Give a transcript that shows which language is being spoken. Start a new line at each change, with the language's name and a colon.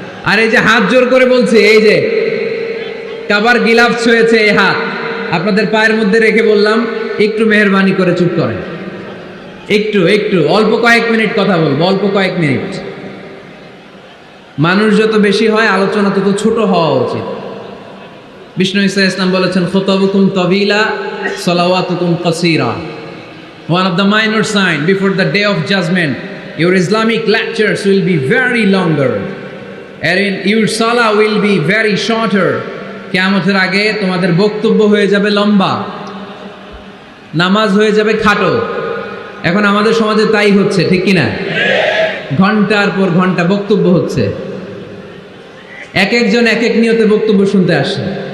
Bangla: আর এই যে হাত জোর করে বলছি, এই যে কাবার গিলাফস হয়েছে, এই হাত আপনাদের পায়ের মধ্যে রেখে বললাম একটু মেহেরবানি করে চুপ করেন, একটু একটু অল্প কয়েক মিনিট কথা বলবো, অল্প কয়েক মিনিট। মানুষ যত বেশি হয় আলোচনা তত ছোট হওয়া উচিত। বিষ্ণু ঈসা ইসলাম বলেছেন,
Arabic: খুতাবুকুম তাবিলা সালাওয়াতুকুম কাসীরা।
English: One of the minor sign before the day of judgment, your Islamic lectures will be very longer and your salah will be very shorter.
Bangla: কিয়ামতের আগে তোমাদের বক্তব্য হয়ে যাবে লম্বা, নামাজ হয়ে যাবে খাটো। এখন আমাদের সমাজে তাই হচ্ছে, ঠিক কিনা? ঘন্টার পর ঘন্টা বক্তব্য হচ্ছে, এক একজন এক এক নিয়তে বক্তব্য শুনতে আসে।